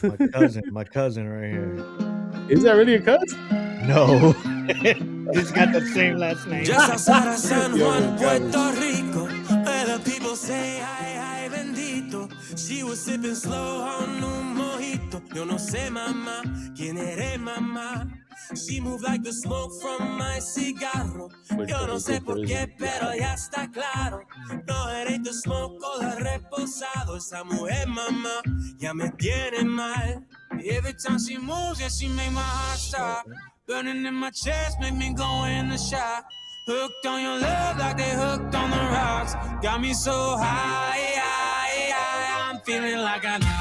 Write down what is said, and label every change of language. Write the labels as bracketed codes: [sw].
[en] Cortez. my cousin right here. Is that really a cut? No, he's got the same last name. Just outside of San Yo, Juan, man, Puerto Rico, where the people say, [es] ay, ay, bendito. [en] She was sipping slow on [es] un mojito. Yo no sé, mamá, quién eres, mamá. [en] She moved like the smoke from my cigarro. [es] Yo no sé por qué, pero ya está claro. [en] No, it ain't the smoke o the reposado. [es] Esa mujer, mamá, ya me tiene mal. [en] Every time she moves, yeah, she make my heart stop. Burning in my chest, make me go in the shot. Hooked on your love like they hooked on the rocks. Got me so high, I'm feeling like a